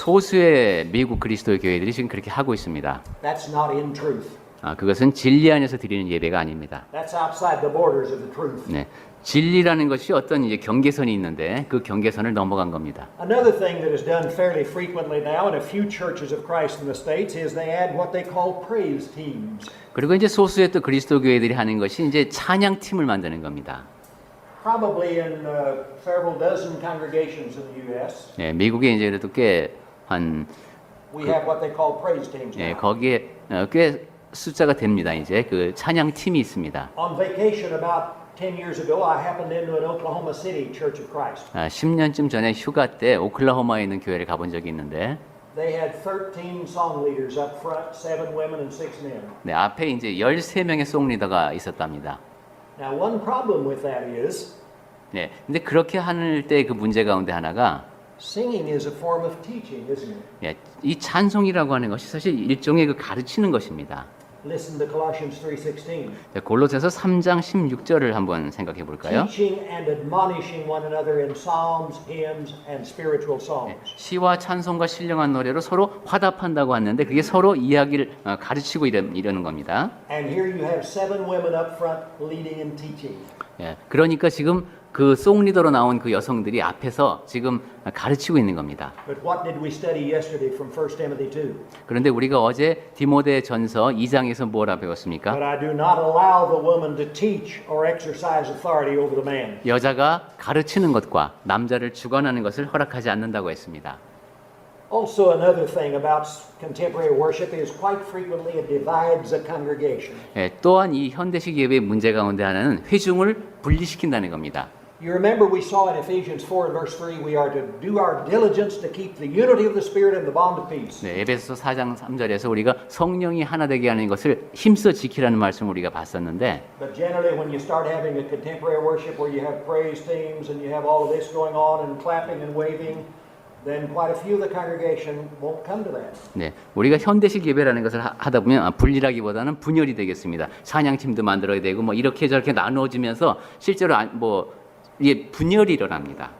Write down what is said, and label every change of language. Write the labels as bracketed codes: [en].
[ko] 소수의 미국 그리스도의 교회들이 지금 그렇게 하고 있습니다. [en] That's not in truth. [ko] 그것은 진리 안에서 드리는 예배가 아닙니다. [en] That's outside the borders of the truth. [ko] 네, 진리라는 것이 어떤 이제 경계선이 있는데 그 경계선을 넘어간 겁니다. [en] Another thing that is done fairly frequently now in a few churches of Christ in the States is they add what they call praise teams. [ko] 그리고 이제 소수의 또 그리스도 교회들이 하는 것이 이제 찬양 팀을 만드는 겁니다. [en] Probably in several dozen congregations in the U.S. [ko] 네, 미국에 이제 그래도 꽤한 [en] We have what they call praise teams now. [ko] 거기에 꽤 숫자가 됩니다. 이제 그 찬양 팀이 있습니다. [en] On vacation about 10 years ago, I happened into an Oklahoma City Church of Christ. [ko] 10년쯤 전에 휴가 때 오클라호마에 있는 교회를 가본 적이 있는데 [en] They had 13 song leaders up front, 7 women and 6 men. [ko] 네, 앞에 이제 13명의 송리더가 있었답니다. [en] Now, one problem with that is [ko] 네, 근데 그렇게 할 때 그 문제 가운데 하나가 [en] singing is a form of teaching, isn't it? [ko] 네, 이 찬송이라고 하는 것이 사실 일종의 그 가르치는 것입니다. [en] Listen to Colossians 3:16. [ko] 네, 골로새서 3장 16절을 한번 생각해 볼까요? [en] Teaching and admonishing one another in psalms, hymns, and spiritual songs. [ko] 시와 찬송과 신령한 노래로 서로 화답한다고 하는데 그게 서로 이야기를 가르치고 이러는 겁니다. [en] And here you have 7 women up front leading and teaching. [ko] 예, 그러니까 지금 그 송리더로 나온 그 여성들이 앞에서 지금 가르치고 있는 겁니다. [en] But what did we study yesterday from 1 Timothy 2? [ko] 그런데 우리가 어제 디모데 전서 2장에서 뭐라 배웠습니까? [en] But I do not allow the woman to teach or exercise authority over the man. [ko] 여자가 가르치는 것과 남자를 주관하는 것을 허락하지 않는다고 했습니다. [en] Also, another thing about contemporary worship is quite frequently it divides a congregation. [ko] 예, 또한 이 현대식 예배의 문제 가운데 하나는 회중을 분리시킨다는 겁니다. [en] You remember we saw in Ephesians 4 and verse 3, we are to do our diligence to keep the unity of the Spirit and the bond of peace. [ko] 네, 에베소서 4장 3절에서 우리가 성령이 하나 되게 하는 것을 힘써 지키라는 말씀을 우리가 봤었는데 [en] But generally when you start having a contemporary worship where you have praise teams and you have all of this going on and clapping and waving, then quite a few of the congregation won't come to that. [ko] 네, 우리가 현대식 예배라는 것을 하다 보면 분리라기보다는 분열이 되겠습니다. 찬양팀도 만들어야 되고 뭐 이렇게 저렇게 나누어지면서 실제로 이게 분열이 일어납니다.